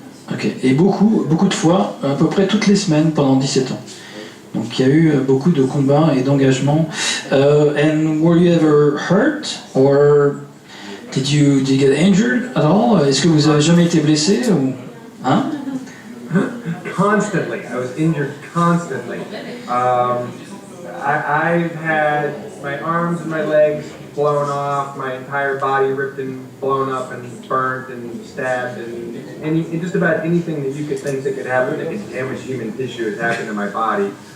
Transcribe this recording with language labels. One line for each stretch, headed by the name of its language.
French: Ok, et beaucoup de fois, à peu près toutes les semaines pendant 17 ans. Donc il y a eu beaucoup de combats et d'engagements.
English: And were you ever hurt, or did you get injured at all?
French: Est-ce que vous avez jamais été blessé ou
English: Constantly, I was injured constantly. I've had my arms and my legs blown off, my entire body ripped and blown up and burnt and stabbed, and just about anything that you could think that could happen that could damage human tissue has happened to my body.